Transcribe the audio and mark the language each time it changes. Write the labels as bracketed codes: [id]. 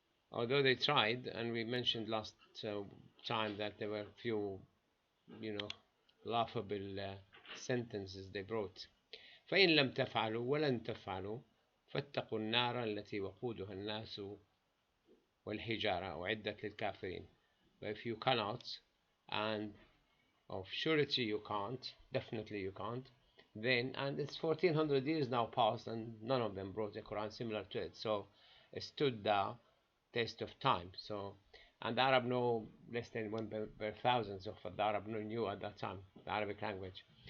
[en] Although they tried, and we mentioned last time that there were a few, laughable sentences they brought. [ar] فإن لم تفعلوا ولن تفعلوا فاتقوا النار التي وقودها الناس والحجارة أعدت للكافرين. [en] But if you cannot, and of surety you can't, definitely you can't, then, and it's 1400 years now passed and none of them brought a Quran similar to it, so it stood the test of time. So, and the Arab know less than 1 per thousands of the Arab knew at that time the Arabic language.